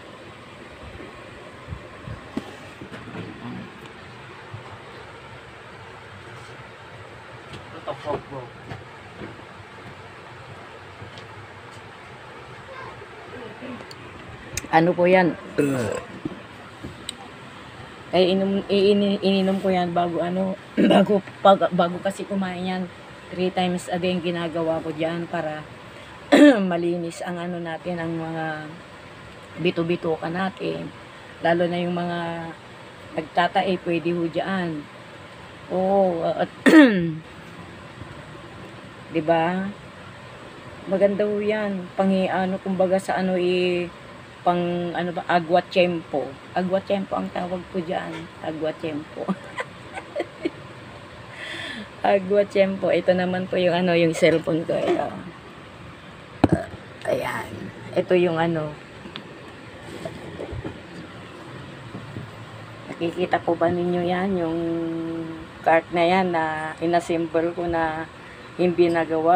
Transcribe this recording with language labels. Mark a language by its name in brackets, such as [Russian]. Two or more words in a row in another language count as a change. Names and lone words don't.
[Filipino] Ano po yan? Ay ininom ko yan bago bago kasi kumain yan. [English] 3 times a day [Filipino] ginagawa ko diyan para malinis ang natin, ang mga bito-bituka natin. Lalo na yung mga nagtatae, pwede ho diyan. At 'di ba? Maganda ho yan. Kumbaga sa pang [Spanish] agua tiempo. Agua tiempo [Filipino] ang tawag ko diyan. [Spanish] Agua tiempo. Agua tiempo. [Filipino] Ito naman po yung yung cellphone ko. Ito. Ayan. Ito yung nakikita po ba ninyo yan? Yung cart na yan na inassemble ko na hindi nagawa.